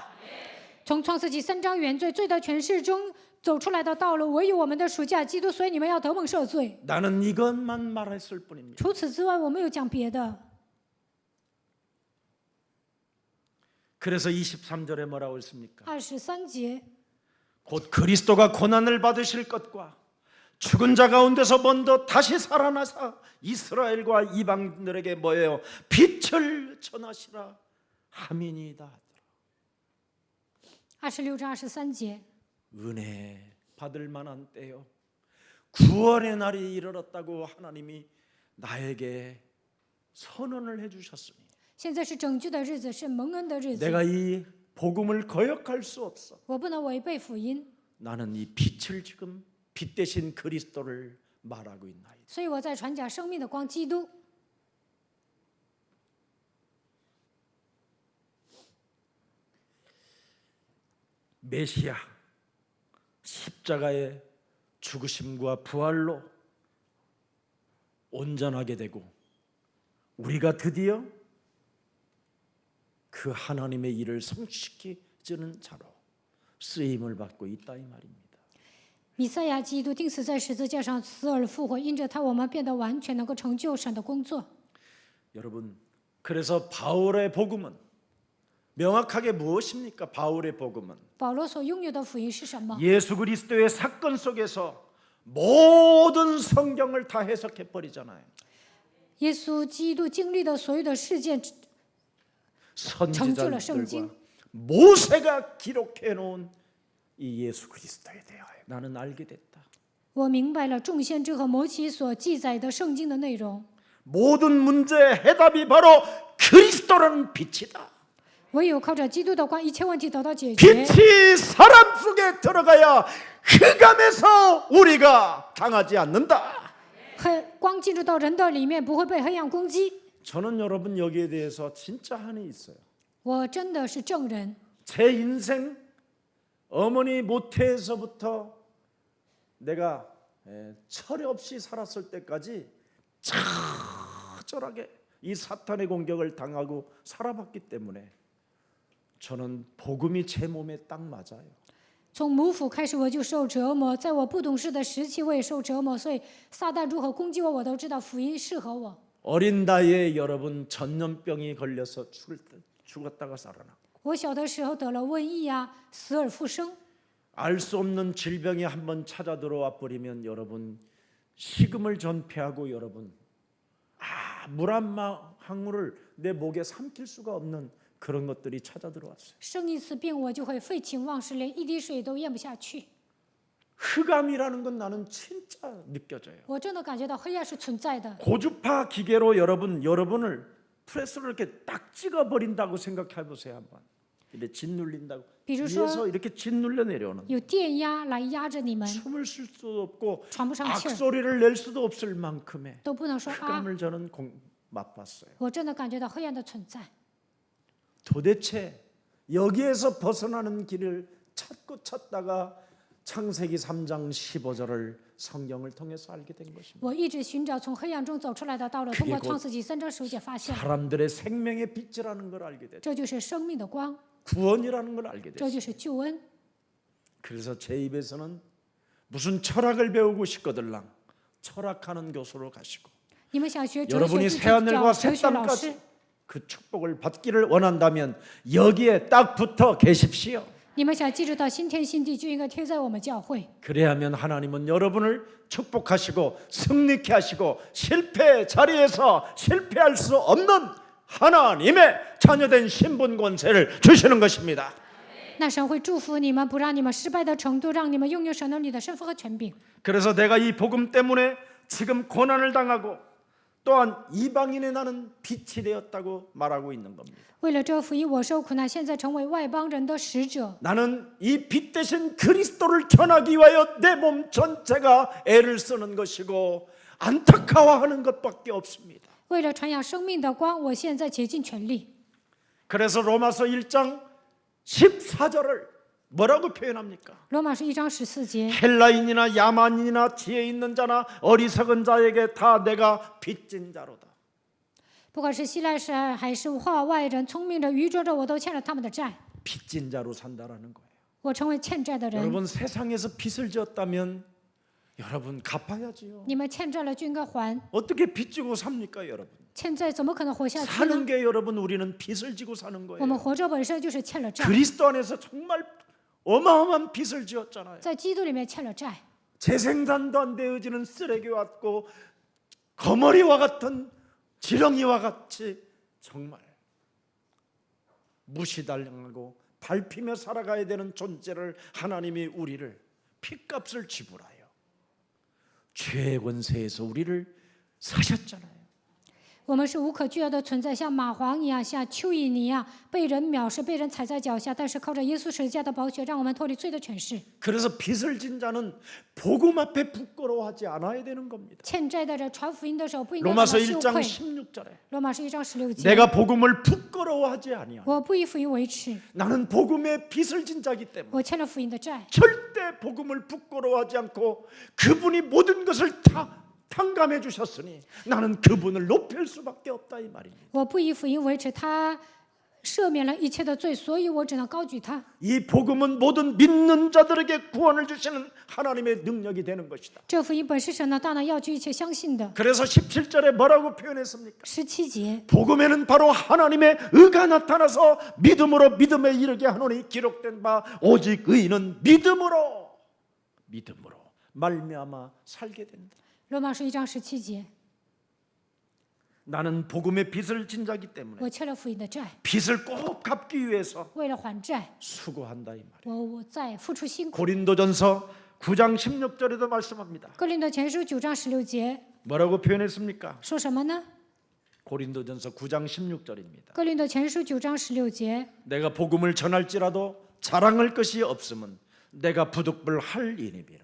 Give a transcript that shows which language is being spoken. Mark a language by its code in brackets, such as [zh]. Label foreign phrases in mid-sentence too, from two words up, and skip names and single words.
[zh] 从创世纪3章原罪的权势中走出来的道路，唯有我们的暑假基督，所以你们要得蒙赦罪。 [ko] 나는 이것만 말했을 뿐입니다. [zh] 除此之外，我没有讲别的。 [ko] 그래서 23절에 뭐라고 했습니까? [zh] 23节， [ko] 곧 그리스도가 고난을 받으실 것과 죽은 자 가운데서 먼저 다시 살아나사 이스라엘과 이방인들에게 뭐예요? 빛을 전하시라 함이니이다. [zh] 26 章23节， [ko] 은혜 받을 만한 때요, 구원의 날이 이르렀다고 하나님이 나에게 선언을 해주셨으니 [zh] 现在是拯救的日子，是蒙恩的日子。 [ko] 내가 이 복음을 거역할 수 없어. [zh] 我不能违背福音， [ko] 나는 이 빛을 지금 빛 대신 그리스도를 말하고 있나이다. [zh] 所以我在传讲生命的光基督。 [ko] 메시아 십자가의 죽으심과 부활로 온전하게 되고 우리가 드디어 그 하나님의 일을 성취시키는 자로 쓰임을 받고 있다 이 말입니다. [zh] 弥赛亚基督钉死在十字架上，死而复活，因着他，我们变得完全，能够成就神的工作。 [ko] 여러분, 그래서 바울의 복음은 명확하게 무엇입니까? 바울의 복음은 [zh] 保罗所拥有的福音是什么？ [ko] 예수 그리스도의 사건 속에서 모든 성경을 다 해석해 버리잖아요. [zh] 耶稣基督经历的所有的事件， [ko] 선지자들과 모세가 기록해 놓은 이 예수 그리스도에 대하여 나는 알게 됐다. [zh] 我明白了众先知和摩西所记载的圣经的内容。 [ko] 모든 문제의 해답이 바로 그리스도라는 빛이다. [zh] 唯有靠着基督的光，一切问题得到解决。 [ko] 빛이 사람 속에 들어가야 흑암에서 우리가 당하지 않는다. [zh] 光进入到人的里面，不会被黑暗攻击。 [ko] 저는 여러분 여기에 대해서 진짜 한이 있어요. [zh] 我真的是证人。 [ko] 제 인생 어머니 모태에서부터 내가 철이 없이 살았을 때까지 처절하게 이 사탄의 공격을 당하고 살아봤기 때문에 저는 복음이 제 몸에 딱 맞아요. [zh] 从母腹开始我就受折磨，在我不懂事的时期我也受折磨，所以撒旦如何攻击我，我都知道福音适合我。 [ko] 어린 나이에 여러분 전염병이 걸려서 죽었다가 살아나. [zh] 我小的时候得了瘟疫啊，死而复生。 [ko] 알 수 없는 질병이 한번 찾아 들어와 버리면 여러분 식음을 전폐하고 여러분 물 한 방울을 내 목에 삼킬 수가 없는 그런 것들이 찾아 들어왔어요. [zh] 生一次病我就会废寝忘食，连一滴水都咽不下去。 [ko] 흑암이라는 건 나는 진짜 느껴져요. [zh] 我真的感觉到黑暗是存在的。 [ko] 고주파 기계로 여러분을 프레스로 이렇게 딱 찍어 버린다고 생각해 보세요 한번. 이렇게 짓눌린다고. [zh] 比如说 [ko] 위에서 이렇게 짓눌려 내려오는. [zh] 有电压来压着你们， [ko] 숨을 쉴 수도 없고 [zh] 喘不上气儿， [ko] 악소리를 낼 수도 없을 만큼의 [zh] 都不能说啊。 [ko] 흑암을 저는 맛봤어요. [zh] 我真的感觉到黑暗的存在。 [ko] 도대체 여기에서 벗어나는 길을 찾다가 창세기 3장 15절을 성경을 통해서 알게 된 것입니다. [zh] 我一直寻找从黑暗中走出来的道路，通过创世纪3章15节发现， [ko] 사람들의 생명의 빛이라는 걸 알게 됐다. [zh] 这就是生命的光， [ko] 구원이라는 걸 알게 [zh] 这 [ko] 됐어요. [zh] 就是救恩。 [ko] 그래서 제 입에서는 무슨 철학을 배우고 싶거들랑 철학하는 교수로 가시고 [zh] 你们想学哲学 [ko] 여러분이 [zh] 就去 [ko] 새하늘과 [zh] 找哲 [ko] 새 [zh] 学老师。 [ko] 땅까지 그 축복을 받기를 원한다면 여기에 딱 붙어 계십시오. [zh] 你们想记住到新天新地，就应该贴在我们教会。 [ko] 그래야면 하나님은 여러분을 축복하시고 승리케 하시고 실패 자리에서 실패할 수 없는 하나님의 자녀된 신분 권세를 주시는 것입니다. [zh] 那神会祝福你们，不让你们失败的程度，让你们拥有神能力的身份和权柄。 [ko] 그래서 내가 이 복음 때문에 지금 고난을 당하고 또한 이방인의 나는 빛이 되었다고 말하고 있는 겁니다. [zh] 为了这福音，我受苦难，现在成为外邦人的使者。 [ko] 나는 이 빛 대신 그리스도를 전하기 위하여 내 몸 전체가 애를 쓰는 것이고 안타까워하는 것밖에 없습니다. [zh] 为了传扬生命的光，我现在竭尽全力。 [ko] 그래서 로마서 1장 14절을 뭐라고 표현합니까? [zh] 罗马书1章14节， [ko] 헬라인이나 야만인이나 지혜 있는 자나 어리석은 자에게 다 내가 빚진 자로다. [zh] 不管是希腊人还是化外人，聪明人、愚拙者，我都欠了他们的债。 [ko] 빚진 자로 산다라는 거예요. [zh] 我成为欠债的人。 [ko] 여러분 세상에서 빚을 졌다면 여러분 갚아야지요. [zh] 你们欠债了就应该还， [ko] 어떻게 빚 지고 삽니까, 여러분? [zh] 欠债怎么可能活下去 [ko] 사는 [zh] 呢？ [ko] 게 여러분 우리는 빚을 지고 사는 [zh] 我们 [ko] 거예요. [zh] 活着本身就是欠了债， [ko] 그리스도 안에서 정말 어마어마한 빚을 지었잖아요. [zh] 在基督里面欠了债。 [ko] 재생산도 안 되어지는 쓰레기 같고 거머리와 같은 지렁이와 같이 정말 무시당하고 밟히며 살아가야 되는 존재를 하나님이 우리를 핏값을 지불하여 죄의 권세에서 우리를 사셨잖아요. [zh] 我们是无可救药的存在，像蚂蟥一样，像蚯蚓一样，被人藐视，被人踩在脚下。但是靠着耶稣十字架的宝血，让我们脱离罪的权势。 [ko] 그래서 빚을 진 자는 복음 앞에 부끄러워하지 않아야 되는 겁니다. [zh] 欠债的人传福音的时候不应该感 [ko] 로마서 [zh] 到羞 [ko] 1장 [zh] 愧。 [ko] 16절에 [zh] 罗马书1章16节， [ko] 내가 복음을 부끄러워하지 아니하노. [zh] 我不以福音为耻， [ko] 나는 복음의 빚을 진 자기 때문에 [zh] 我欠了福音的债。 [ko] 절대 복음을 부끄러워하지 않고 그분이 모든 것을 다 탕감해 주셨으니 나는 그분을 높일 수밖에 없다 이 말입니다. [zh] 我不以福音为耻，他赦免了一切的罪，所以我只能高举他。 [ko] 이 복음은 모든 믿는 자들에게 구원을 주시는 하나님의 능력이 되는 것이다. [zh] 这福音本是神的大能，要救一切相信的。 [ko] 그래서 17절에 뭐라고 표현했습니까? [zh] 17节， [ko] 복음에는 바로 하나님의 의가 나타나서 믿음으로 믿음에 이르게 하노니 기록된 바 오직 의인은 믿음으로 말미암아 살게 된다. [zh] 罗马书1章17节， [ko] 나는 복음의 빚을 진 자기 때문에 [zh] 我欠了福音的债， [ko] 빚을 꼭 갚기 위해서 [zh] 为了还债， [ko] 수고한다 이 말이에요. [zh] 我在付出辛苦。 [ko] 고린도전서 9장 16절에도 말씀합니다. [zh] 哥林多前书9章16节 [ko] 뭐라고 표현했습니까? [zh] 说什么呢？ [ko] 고린도전서 9장 16절입니다. [zh] 哥林多前书9章16节， [ko] 내가 복음을 전할지라도 자랑할 것이 없음은 내가 부득불할 일임이라.